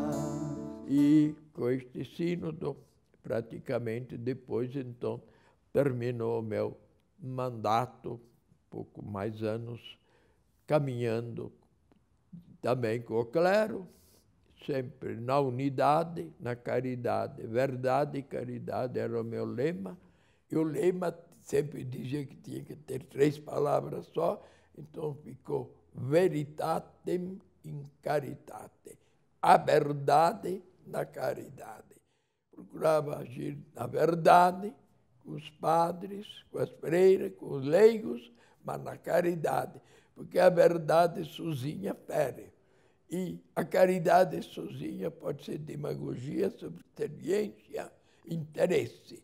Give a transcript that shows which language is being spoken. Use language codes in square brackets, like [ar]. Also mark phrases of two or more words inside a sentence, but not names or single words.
[pt] E com este sínodo, praticamente depois, então, terminou o meu mandato, pouco mais anos, caminhando também com o clero, sempre na unidade, na caridade. Verdade e caridade era o meu lema. E o lema sempre dizia que tinha que ter 3 palavras só, então ficou [la] veritatem in caritate. [pt] A verdade na caridade. Procurava agir na verdade, com os padres, com as freiras, com os leigos, mas na caridade, porque a verdade sozinha fere. E a caridade sozinha pode ser demagogia, subserviência, interesse.